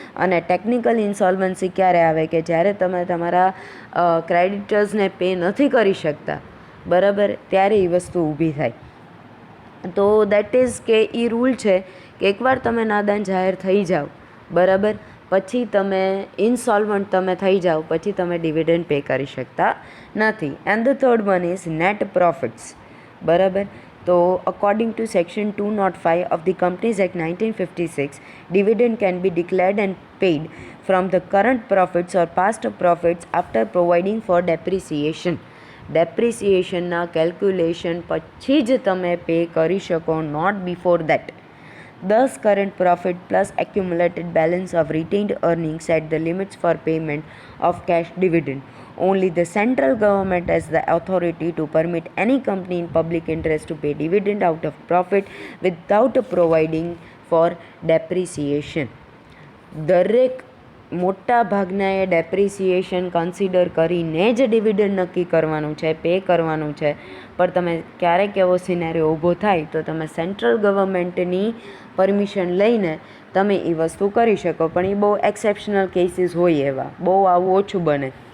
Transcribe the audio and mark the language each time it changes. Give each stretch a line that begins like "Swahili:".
Gujarati: અને technical insolvency ક્યારે આવે? કે જ્યારે તમે તમારા ક્રેડિટર્સને પે નથી કરી શકતા, બરાબર, ત્યારે એ વસ્તુ ઊભી થાય. તો દેટ ઇઝ કે એ રૂલ છે કે એકવાર તમે નાદાન જાહેર થઈ જાઓ, બરાબર, પછી તમે ઇન્સોલ્વન્ટ તમે થઈ જાઓ પછી તમે ડિવિડન્ડ પે કરી શકતા નથી.
English: And the third one is net profits, બરાબર. તો according to section 205 of the Companies Act 1956, dividend can be declared and paid from the current profits or past profits after providing for depreciation.
Gujarati: ડેપ્રિસિએશનના calculation પછી જ તમે pay કરી શકો,
English: Not before that. Thus, current profit plus accumulated balance of retained earnings set the limits for payment of cash dividend. Only the central government has the authority to permit any company in public interest to pay dividend out of profit without providing for depreciation.
Gujarati: દરેક મોટા ભાગના એ depreciation consider કરીને જ dividend નક્કી કરવાનું છે, pay કરવાનું છે. પણ તમે ક્યારેક એવો સિનેરિયો ઊભો થાય તો તમે સેન્ટ્રલ ગવર્મેન્ટની પરમિશન લઈને તમે એ વસ્તુ કરી શકો, પણ એ બહુ એક્સેપ્શનલ કેસીસ હોય, એવા બહુ આવું ઓછું બને.